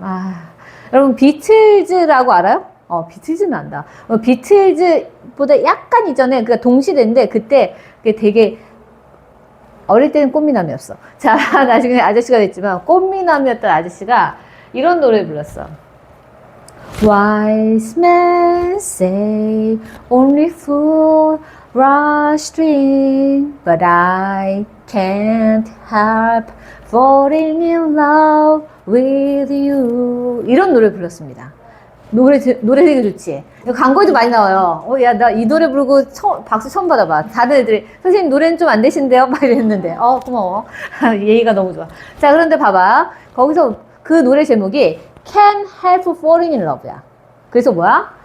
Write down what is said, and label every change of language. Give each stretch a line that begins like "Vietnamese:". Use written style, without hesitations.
Korean: 아, 여러분 비틀즈라고 알아요? 비틀즈는 안다. 비틀즈보다 약간 이전에 그러니까 동시대인데 그때 그게 되게 어릴 때는 꽃미남이었어. 자, 나중에 아저씨가 됐지만 꽃미남이었던 아저씨가 이런 노래 불렀어.
English: Wise men say only fool rush in, but I can't help falling in love with you.
Korean: 이런 노래 불렀습니다. 노래 되게 좋지? 광고에도 많이 나와요. 야, 나 이 노래 부르고 박수 처음 받아봐. 다들 애들이, 선생님 노래는 좀 안 되신데요? 막 이랬는데. 고마워. 예의가 너무 좋아. 자, 그런데 봐봐. 거기서 그 노래 제목이 Can't Help Falling in Love야. 그래서 뭐야?